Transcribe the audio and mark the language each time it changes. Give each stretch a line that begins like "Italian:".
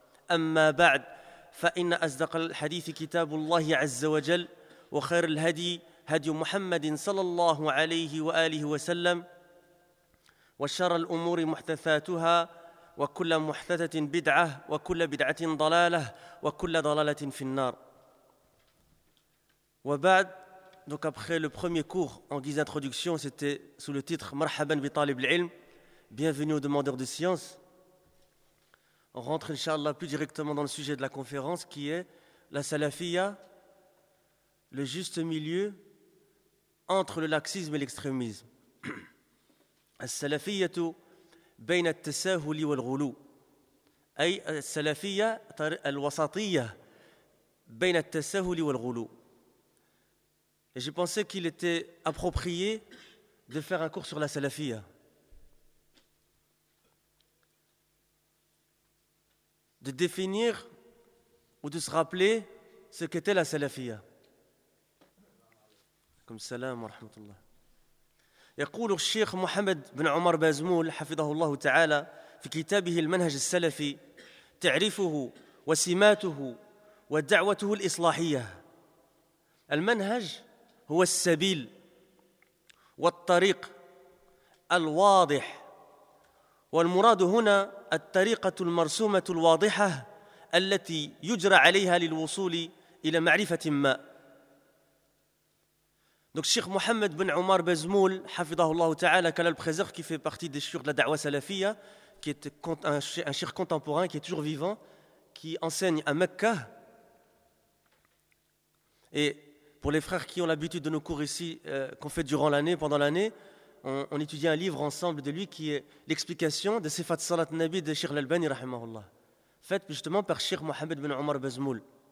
Arabic: أما بعد، فإن أصدق الحديث كتاب الله عز وجل، وخير الهدي هدي محمد صلى الله عليه وآله وسلم، وشر الأمور محدثاتها، وكل محدثة بدعة، وكل بدعة ضلالة، وكل ضلالة في النار.
French: وبعد، donc après le premier cours en guise d'introduction, c'était sous le titre
Arabic: Marhaban bi talib al-ilm,
French: bienvenue aux demandeurs de science. On rentre inchallah plus directement dans le sujet de la conférence, qui est la salafia, le juste milieu entre le laxisme et l'extrémisme.
Arabic: السلفية بين التساهل والغلو، أي السلفية الوسطية بين التساهل والغلو.
French: Et j'ai pensé qu'il était approprié de faire un cours sur la salafia. De définir ou de se rappeler ce qu'était la salafia. Comme salam wa rahmatullah.
Arabic: يقول الشيخ محمد بن عمر بازمول حفظه الله تعالى في كتابه المنهج السلفي تعريفه وسماته ودعوته الإصلاحية: المنهج هو السبيل والطريق الواضح، والمراد هنا الطريقة المرسومة الواضحة التي يجرى عليها للوصول إلى معرفة ما.
French: Donc Cheikh Mohamed bin Omar Bezmoul, hafidahullah ta'ala, Kalal Prezer, qui fait partie des chiurs de la da'wa salafia, qui est un chiur contemporain, qui est toujours vivant, qui enseigne à Mecca. Et pour les frères qui ont l'habitude de nos cours ici, qu'on fait durant l'année, pendant l'année, on étudie un livre ensemble de lui, qui est l'explication de Sifat Salat Nabi de Cheikh Lalbani, rahimahullah, faite justement par Cheikh Mohamed bin Omar Bezmoul.